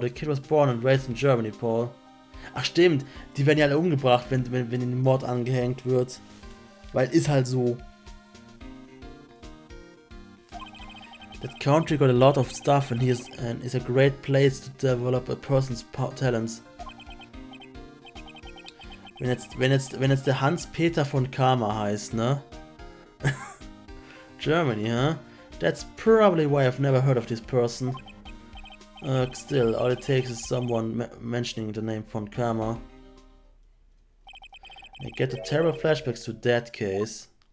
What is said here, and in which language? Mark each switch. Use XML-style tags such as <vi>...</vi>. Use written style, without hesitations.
<en>The kid was born and raised in Germany, Paul.</en> <de>Ach stimmt, die werden ja alle umgebracht, wenn den Mord angehängt wird. Weil ist halt so.</de> <en>That country got a lot of stuff and is a great place to develop a person's talents.</en> <de>Wenn jetzt der Hans-Peter von Karma heißt, ne?</de> <en>Germany, huh? That's probably why I've never heard of this person. Still, all it takes is someone mentioning the name von Karma. I get the terrible flashbacks to that case.</en>